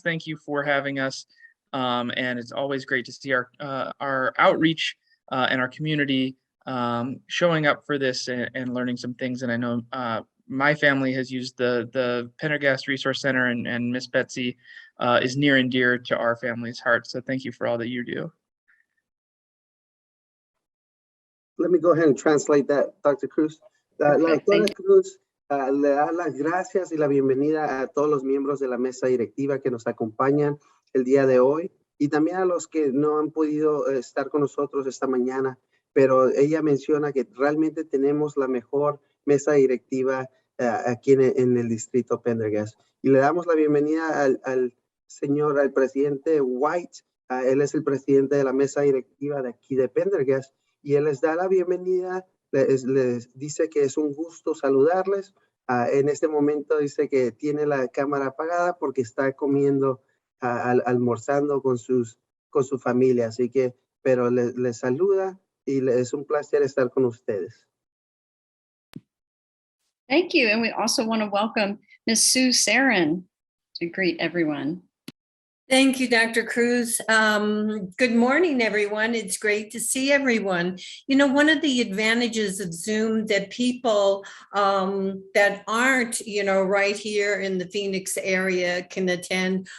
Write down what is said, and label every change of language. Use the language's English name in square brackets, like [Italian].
[English] Thank you for having us, and it's always great to see our outreach and our community showing up for this and learning some things. And I know my family has used the Pendergast Resource Center, and Miss Betsy is near and dear to our family's heart. So thank you for all that you do. Let me go ahead and translate that, Dr. Cruz. [Spanish] La doctora Cruz le da las gracias y la bienvenida a todos los miembros de la mesa directiva que nos acompañan el día de hoy y también a los que no han podido estar con nosotros esta mañana, pero ella menciona que realmente tenemos la mejor mesa directiva aquí en el distrito Pendergast. Y le damos la bienvenida al presidente White. Él es el presidente de la mesa directiva de aquí de Pendergast y él les da la bienvenida, les dice que es un gusto saludarles. En este momento dice que tiene la cámara apagada porque está comiendo, almorzando con su familia, así que, pero les saluda y es un placer estar con ustedes. [English] Thank you, and we also want to welcome Ms. Sue Sarin to greet everyone. Thank you, Dr. Cruz. Good morning, everyone. It's great to see everyone. You know, one of the advantages of Zoom that people that aren't, right here in the Phoenix area can attend.